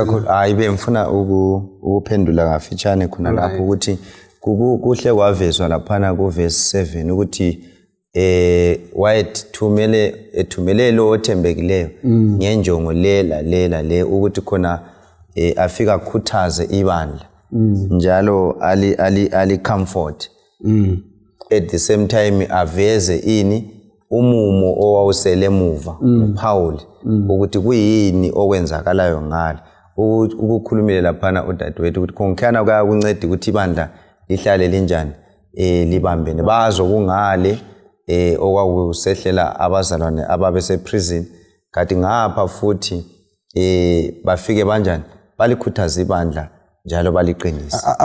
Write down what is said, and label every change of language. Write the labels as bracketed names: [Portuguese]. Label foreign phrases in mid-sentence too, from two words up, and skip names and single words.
[North Ndebele] hayi bengifuna ukuphendula kafitshane khona lapho ukuthi kuhle kwavezwa laphana ku verse 7 ukuthi ethumele lo othembekileyo ngenjongo le ukuthi khona afika akhuthaze ibandla njalo ali comfort at [English] the same time [North Ndebele] aveze umumo owawusele emuva uPaul ukuthi kuyini okwenzakalayo ngalo ukukhulumile laphana udadewethu ukuthi konkhana kuyakunceda ukuthi ibandla lihlale linjani libambene bazo kungale okwakusehlela abazalwane ababese prison kanti ngapha futhi bafike banjani balikhuthaza ibandla njalo baliqinisa